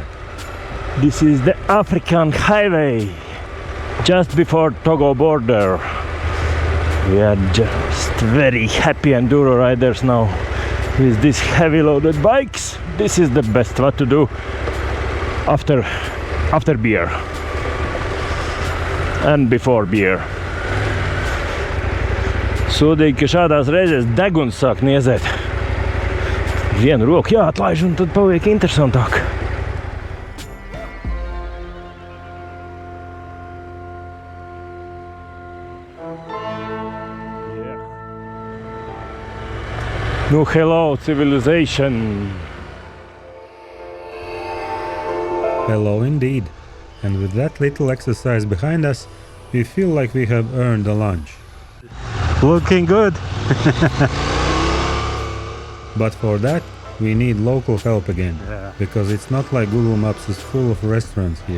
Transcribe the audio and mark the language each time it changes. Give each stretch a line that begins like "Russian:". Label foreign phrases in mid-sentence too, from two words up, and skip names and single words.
English: This is the African highway, just before Togo border. We are just very happy enduro riders now with these heavy loaded bikes. This is the best what to do after beer and before beer.
Latvian: Sūdīgi, ka šādās reizēs deguns sāk niezēt. Vienu roku jāatlaiž un tad paliek interesantāk.
English: No, hello, civilization. Hello indeed. And with that little exercise behind us, we feel like we have earned a lunch. Looking good. But for that, we need local help again, because it's not like Google Maps is full of restaurants here.